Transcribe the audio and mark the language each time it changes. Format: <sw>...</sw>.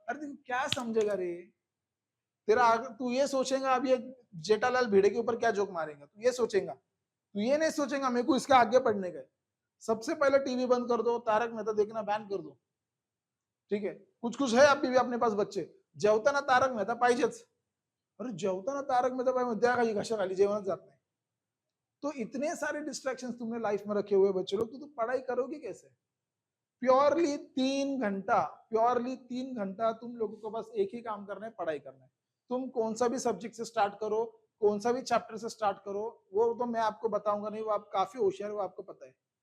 <hi>अरे तू क्या समझेगा रे? तेरा तू ये सोचेगा अब ये जेठालाल भिड़े के ऊपर क्या जोक मारेगा, तू ये सोचेगा, तू ये नहीं सोचेगा मेरे को इसका आगे पढ़ने का है। सबसे पहले टीवी बंद कर दो, तारक मेहता देखना बैन कर दो, ठीक है। कुछ कुछ है अभी भी अपने पास बच्चे,</hi> <mr>जेवताना तारक मेहता पाहिजेच। अरे जेवताना तारक मेहता पाहिजे, द्या खाली घशाखाली, जेवणच जात नाही।</mr> <hi>तो इतने सारे डिस्ट्रैक्शंस तुमने लाइफ में रखे हुए बच्चे लोग, तो तुम पढ़ाई करोगे कैसे? प्योरली 3 घंटा, प्योरली 3 घंटा तुम लोगों को बस एक ही काम करना है, पढ़ाई करना है। तुम कौन सा भी सब्जेक्ट से स्टार्ट करो, कौन सा भी चैप्टर से स्टार्ट करो, वो तो मैं आपको बताऊंगा नहीं, वो आप काफी होशियार हो, आपको पता है।</hi>